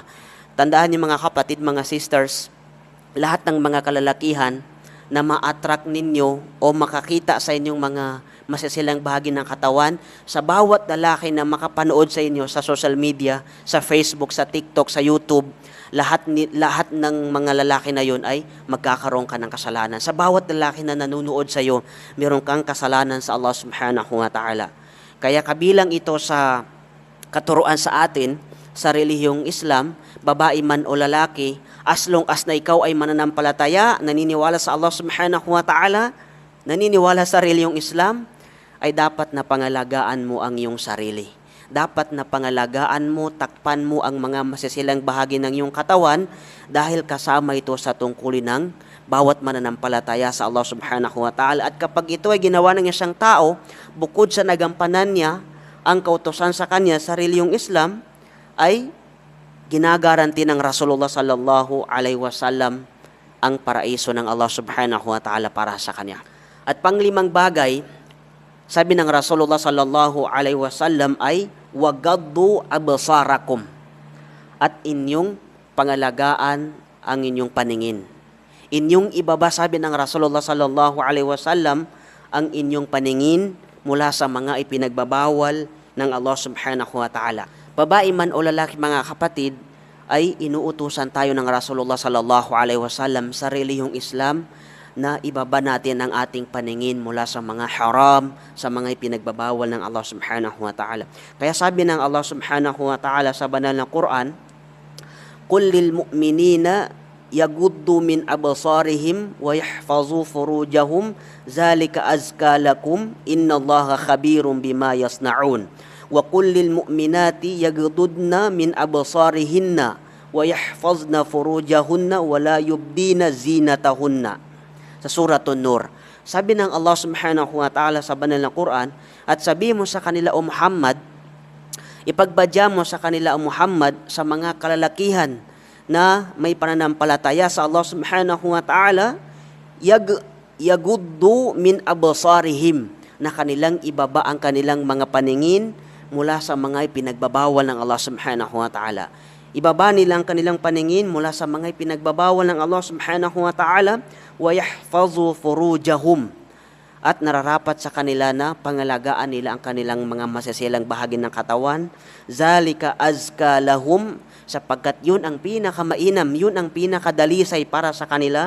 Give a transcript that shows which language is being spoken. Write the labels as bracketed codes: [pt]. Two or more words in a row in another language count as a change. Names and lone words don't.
[tl] Tandaan niyo mga kapatid, mga sisters, lahat ng mga kalalakihan na ma-attract ninyo o makakita sa inyong mga masisilang bahagi ng katawan, sa bawat lalaki na makapanood sa inyo sa [en] social media, [tl] sa Facebook, sa TikTok, sa YouTube, lahat ng mga lalaki na yun ay magkakaroon ka ng kasalanan. Sa bawat lalaki na nanonood sa iyo, meron kang kasalanan sa Allah [ar] سبحانه وتعالى. [tl] Kaya kabilang ito sa katuruan sa atin, sa relihiyong Islam, babae man o lalaki, [en] as long as [tl] na ikaw ay mananampalataya, naniniwala sa Allah [ar] سبحانه وتعالى, [tl] naniniwala sa relihiyong Islam, ay dapat na pangalagaan mo ang iyong sarili. Dapat na pangalagaan mo, takpan mo ang mga masisilang bahagi ng iyong katawan, dahil kasama ito sa tungkulin ng bawat mananampalataya sa Allah [ar] سبحانه وتعالى. [tl] At kapag ito ay ginawa ng isang tao, bukod sa nagampanan niya ang kautusan sa kanya sa reliyong Islam ay ginagaranti ng Rasulullah [ar] صلى الله عليه وسلم [tl] ang paraiso ng Allah [ar] سبحانه وتعالى [tl] para sa kanya. At panglimang bagay, sabi ng Rasulullah [ar] صلى الله عليه وسلم [tl] ay [ar] وغضوا أبصاركم, [tl] at inyong pangalagaan ang inyong paningin. Inyong ibaba, sabi ng Rasulullah [ar] صلى الله عليه وسلم, [tl] ang inyong paningin mula sa mga ipinagbabawal ng Allah [ar] سبحانه وتعالى. [tl] Babae man o lalaki, mga kapatid, ay inuutusan tayo ng Rasulullah [ar] صلى الله عليه وسلم [tl] sa relihiyong Islam na ibaba natin ang ating paningin mula sa mga haram, sa mga ipinagbabawal ng Allah [ar] سبحانه وتعالى. [tl] Kaya sabi ng Allah [ar] سبحانه وتعالى [tl] sa banal na Quran, [ar] "قل للمؤمنين يغضوا من أبصارهم ويحفظوا فروجهم ذلك أزكى لكم إن الله خبير بما يصنعون وقل للمؤمنات يغضضن من أبصارهن ويحفظن فروجهن ولا يبدين زينتهن." [tl] Sa Suratun Nur, sabi ng Allah [ar] سبحانه وتعالى [tl] sa banal na Quran, at sabi mo sa kanila o Muhammad, ipagbadya mo sa kanila o Muhammad sa mga kalalakihan na may pananampalataya sa Allah [ar] سبحانه وتعالى, يغضوا من أبصارهم, [tl] na kanilang ibaba ang kanilang mga paningin mula sa mga ipinagbabawal ng Allah [ar] سبحانه وتعالى. [tl] Ibaba nilang kanilang paningin mula sa mga ipinagbabawal ng Allah [ar] سبحانه وتعالى, ويحفظوا فروجهم, [tl] at nararapat sa kanila na pangalagaan nila ang kanilang mga masisilang bahagi ng katawan. [ar] ذلك أزكى لهم, [tl] sapagkat yun ang pinakamainam, yun ang pinakadalisay para sa kanila.